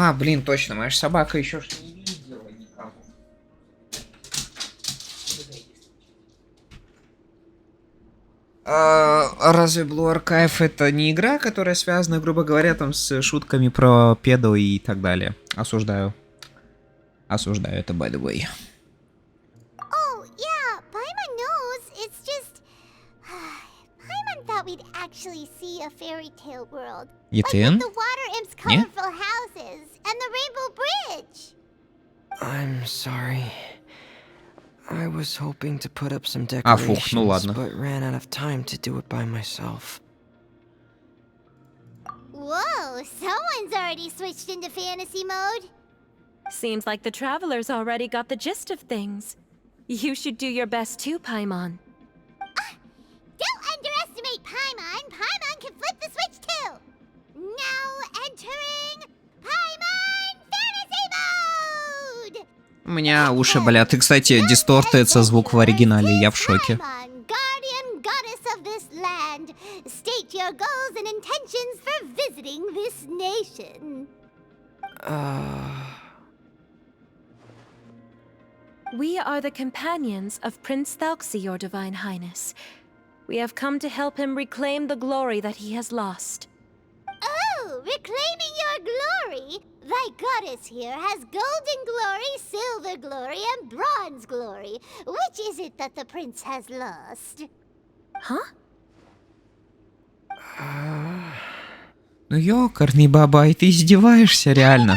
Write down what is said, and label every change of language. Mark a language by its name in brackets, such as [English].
[Russian] Блин, точно, моя ж собака еще ж не видела никого. Разве Blue Archive это не игра, которая связана, грубо говоря, там с шутками про педо и так далее? Осуждаю. Осуждаю это, [English] by the way. Oh, yeah, Paimon knows. It's just... Paimon thought we'd actually see a fairy tale world. Like with the water imps' colorful houses and the rainbow bridge. I'm sorry. I was hoping to put up some decorations, but ran out of time to do it by myself. Whoa, someone's already switched into fantasy mode. Seems like the travelers already got the gist of things. You should do your best too, Paimon. Don't underestimate Paimon. Paimon can flip the switch too. Now entering Paimon Fantasy Mode! [Russian] У меня уши болят. И, кстати, дистортится звук в оригинале. Я в шоке. [English] Guardian goddess of this land, state your goals and intentions for visiting this nation. We are the companions of Prince Thalxi, your Divine Highness. We have come to help him reclaim the glory that he has lost. Oh, reclaiming your glory? Thy goddess here has golden glory, silver glory, and bronze glory. Which is it that the prince has lost? Huh? [Russian] Ну ёкарный бабай, ты издеваешься реально.